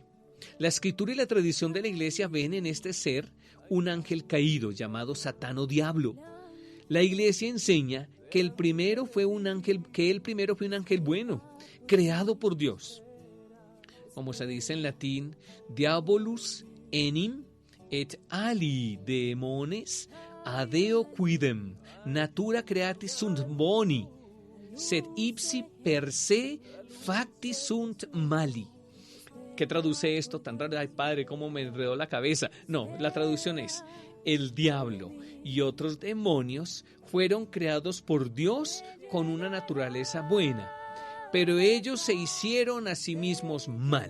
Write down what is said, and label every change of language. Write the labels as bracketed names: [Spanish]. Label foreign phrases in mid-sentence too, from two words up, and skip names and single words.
[Spanish] La Escritura y la tradición de la Iglesia ven en este ser un ángel caído llamado Satán o Diablo. La Iglesia enseña que el primero fue un ángel bueno, creado por Dios. Como se dice en latín, [Latin] Diabolus enim et ali demones adeo quidem, natura creatis sunt boni, sed ipsi per se facti sunt mali. [Spanish] ¿Qué traduce esto tan raro? Ay, padre, cómo me enredó la cabeza. No, la traducción es: el diablo y otros demonios fueron creados por Dios con una naturaleza buena, pero ellos se hicieron a sí mismos malos.